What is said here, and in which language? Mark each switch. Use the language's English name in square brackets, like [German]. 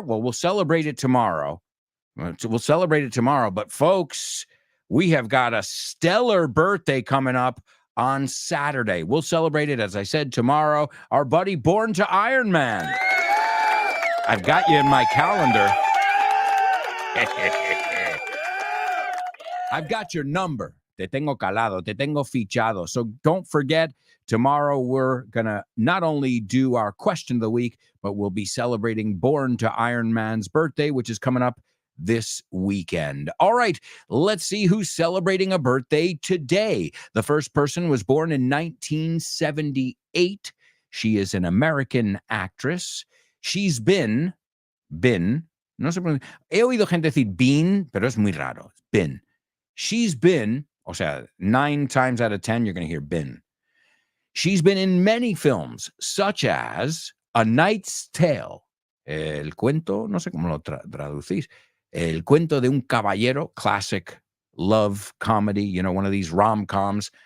[English] Well, we'll celebrate it tomorrow. But folks, we have got a stellar birthday coming up on Saturday. We'll celebrate it, as I said, tomorrow. Our buddy Born to Iron Man. I've got you in my calendar. I've got your number. [Spanish] Te tengo calado, te tengo fichado. [English] So don't forget, tomorrow we're going to not only do our question of the week, but we'll be celebrating Born to Iron Man's birthday, which is coming up this weekend. All right, let's see who's celebrating a birthday today. The first person was born in 1978. She is an American actress. She's been, [Spanish] no sé por qué, he oído gente decir been, pero es muy raro. [English] Been. She's been, [Spanish] o sea, [English] 9 times out of 10, you're going to hear been. She's been in many films, such as A Knight's Tale, [Spanish] el cuento, no sé cómo lo traducís, el cuento de un caballero, [English] classic love comedy, you know, one of these rom-coms.